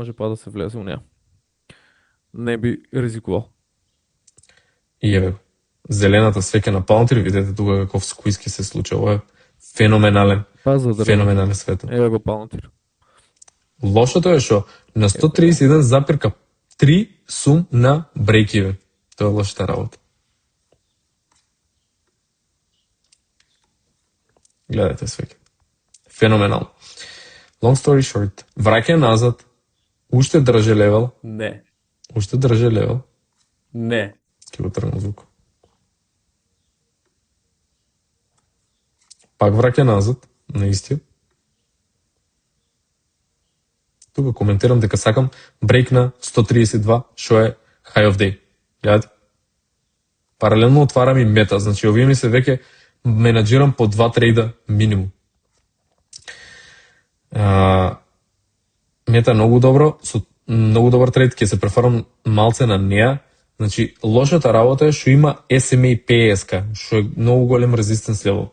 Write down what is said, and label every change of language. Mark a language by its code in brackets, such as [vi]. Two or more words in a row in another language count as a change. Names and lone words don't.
[mk] може па да се влезе у неа. Не би ризикувал. И еве, зелената свеќа на Palantir, видете тука каков сквиз се случи. Ова е феноменален, Па за феноменален свет. Еве го Palantir. Лошото е што на 131 запирка 3 сум на break-even. Тоа е лошата работа. Гледате свеќе. Феноменално. [en] Long story short, [mk] враќа назад, уште држи левел, Не. уште држи левел, Не. ќе го тргнам звук. Пак враќа назад, на истиот. Тука коментирам дека сакам брейк на 132, што е [en] high of day. [mk] Гледате? Паралелно отварам и мета, значи овие ми се веќе менаџирам по 2 трейда минимум. Мета многу добро, со многу добар трейд, ќе се префарам малце на неа. Значи, лошата работа е што има SMA PSK, што е многу голем резистенс левел.